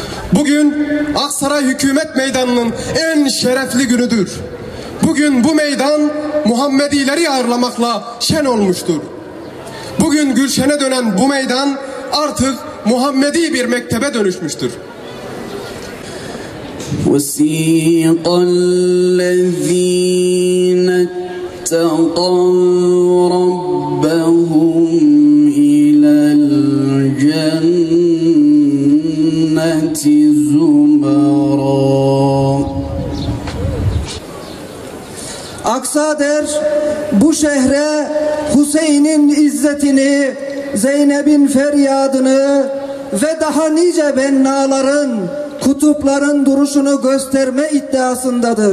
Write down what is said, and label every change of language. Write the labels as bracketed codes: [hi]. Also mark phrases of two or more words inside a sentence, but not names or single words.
[tr] Bugün Aksaray Hükümet Meydanı'nın en şerefli günüdür. Bugün bu meydan Muhammedileri ağırlamakla şen olmuştur. Bugün Gülşen'e dönen bu meydan artık Muhammedi bir mektebe dönüşmüştür. [ar] وَسِيقَ الَّذ۪ينَ اتَّقَوْا رَبَّهُمْ إِلَى الْجَنَّةِ زُمَرًا. [tr] Aksader bu şehre Hüseyin'in izzetini, Zeynep'in feryadını ve daha nice bennaların, kutupların duruşunu gösterme iddiasındadır.